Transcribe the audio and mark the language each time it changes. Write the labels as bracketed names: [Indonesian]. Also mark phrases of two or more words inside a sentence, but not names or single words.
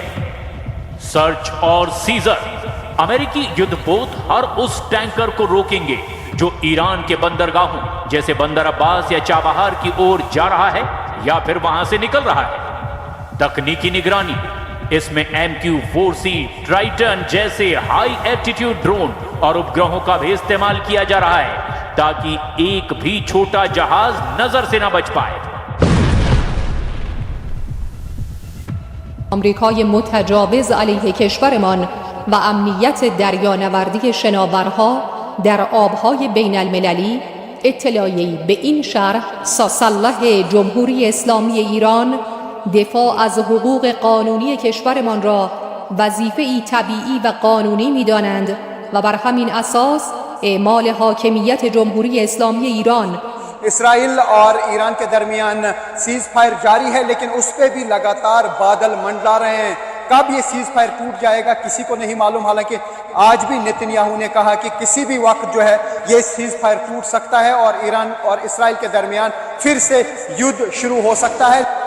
[Hindi] सर्च और सीजर, अमेरिकी युद्धपोत हर उस टैंकर को रोकेंगे जो ईरान के बंदरगाहों जैसे बंदर अब्बास या चाबहार की ओर जा रहा है या फिर वहां से निकल रहा है। तकनीकी निगरानी, इसमें MQ-4C ट्राइटन जैसे [English] high altitude drone [Hindi] और उपग्रहों का भी इस्तेमाल किया जा रहा है ताकि एक भी छोटा जहाज नजर से न बच पाए। [Persian] آمریکای متجاوز علیه کشورمان و امنیت دریانوردی شناورها در آبهای بین المللی اطلاعی به این شرح ساسالله جمهوری اسلامی ایران دفاع از حقوق قانونی کشورمان را وظیفه‌ای طبیعی و قانونی می‌دانند و بر همین اساس اعمال حاکمیت جمهوری اسلامی ایران [Hindi] इसराइल और ईरान के दरमियान सीज फायर जारी है, लेकिन उस पर भी लगातार बादल मंडरा रहे हैं। कब ये सीज फायर टूट जाएगा किसी को नहीं मालूम। हालांकि आज भी नेतन्याहू ने कहा कि किसी भी वक्त जो है ये सीज फायर टूट सकता है और ईरान और इसराइल के दरमियान फिर से युद्ध शुरू हो सकता है।